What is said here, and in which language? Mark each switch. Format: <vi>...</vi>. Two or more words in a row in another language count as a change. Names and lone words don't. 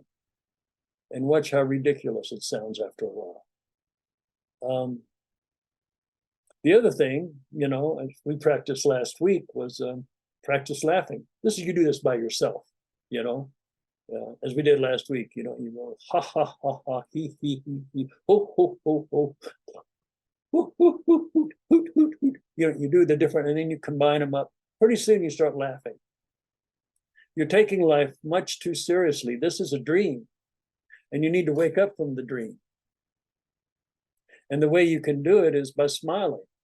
<en>And watch how ridiculous it sounds after a while. The other thing, as we practiced last week, was practice laughing. You do this by yourself, as we did last week. You go ha ha ha ha, he he, ho ho ho ho, hoot hoot hoot hoot hoot hoot hoot. You do the different, and then you combine them up. Pretty soon you start laughing. You're taking life much too seriously. This is a dream, and you need to wake up from the dream. And the way you can do it is by smiling.</en>